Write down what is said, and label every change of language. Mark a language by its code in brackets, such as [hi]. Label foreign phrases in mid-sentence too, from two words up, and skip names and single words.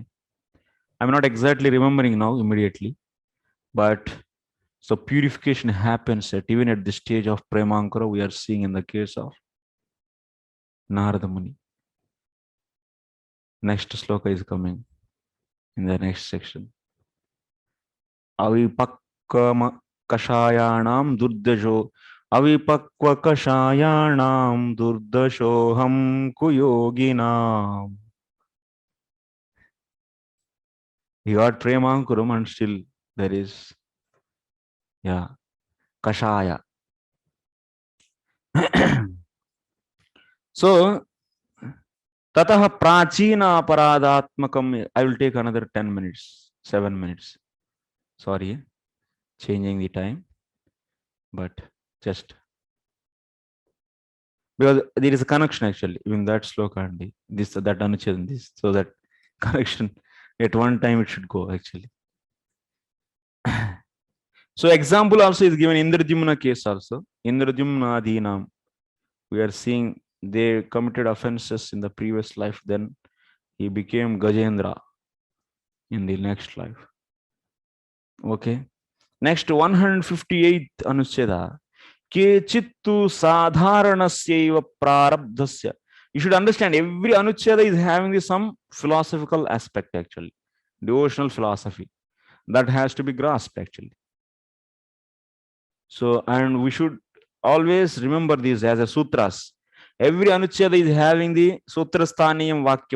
[en] I'm not exactly remembering now immediately, but so purification happens even at the stage of premankara. We are seeing in the case of Narada Muni. Next sloka is coming in the next section. [sa] अविपक्व कषायाणां दुर्दर्शो अविपक्व कषायाणां दुर्दर्शोऽहं कुयोगिनाम्. [en] He got premankuram and still there is kashaya. [sa] So ततः प्राचीन अपराधात्मकम्. [en] I will take another 10 minutes, 7 minutes. Sorry, changing the time, but just because there is a connection actually in that sloka and this, that anuccheda, this, so that connection at one time it should go actually. So example also is given in Indradyumna case also. Indradyumna adhinam. We are seeing they committed offenses in the previous life, then he became Gajendra in the next life. Okay. Next 158th anuccheda. [sa] केचित्तु साधारणस्यैव प्रारब्धस्य [en] You should understand every anuccheda is having some philosophical aspect actually, devotional philosophy that has to be grasped actually. So, and we should always remember these as a sutras. Every anuccheda is having the [sa] सूत्र स्थानीयं वाक्यम्.